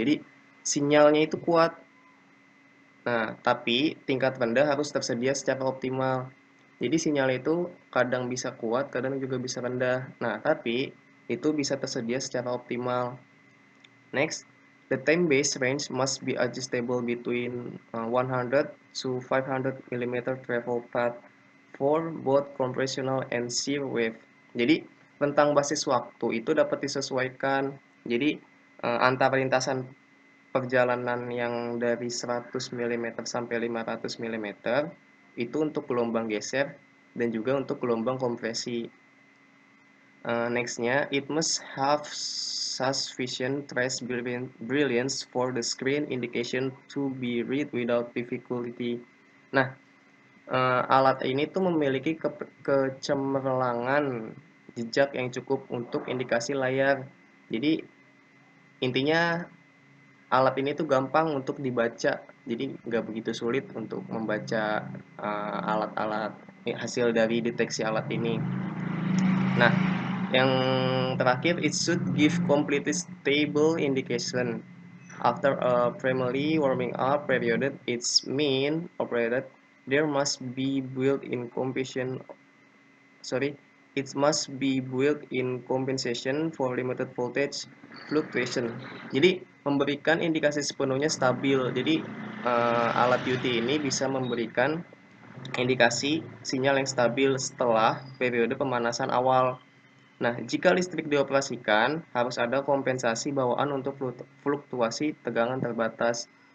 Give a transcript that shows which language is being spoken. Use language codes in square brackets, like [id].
[id] Jadi sinyalnya itu kuat. Nah, tapi tingkat rendah harus tersedia secara optimal. Jadi sinyal itu kadang bisa kuat, kadang juga bisa rendah. Nah, tapi itu bisa tersedia secara optimal. [en] Next, the time-based range must be adjustable between 100 to 500 mm travel path for both compressional and shear wave. [id] Jadi, rentang basis waktu itu dapat disesuaikan. Jadi, antara lintasan perjalanan yang dari 100 mm sampai 500 mm itu untuk gelombang geser dan juga untuk gelombang kompresi. [en] Nextnya, it must have sufficient trace brilliance for the screen indication to be read without difficulty. [id] Nah, alat ini tuh memiliki kecemerlangan jejak yang cukup untuk indikasi layar. Jadi intinya alat ini tuh gampang untuk dibaca, jadi nggak begitu sulit untuk membaca alat-alat hasil dari deteksi alat ini. Nah, yang terakhir, [en] it should give completely stable indication. After a primary warming up period, its mean operated, there must be built-in compensation. It must be built-in compensation for limited voltage fluctuation. [id] Jadi memberikan indikasi sepenuhnya stabil. Jadi alat UT ini bisa memberikan indikasi sinyal yang stabil setelah periode pemanasan awal. Nah, jika listrik dioperasikan, harus ada kompensasi bawaan untuk fluktuasi tegangan terbatas.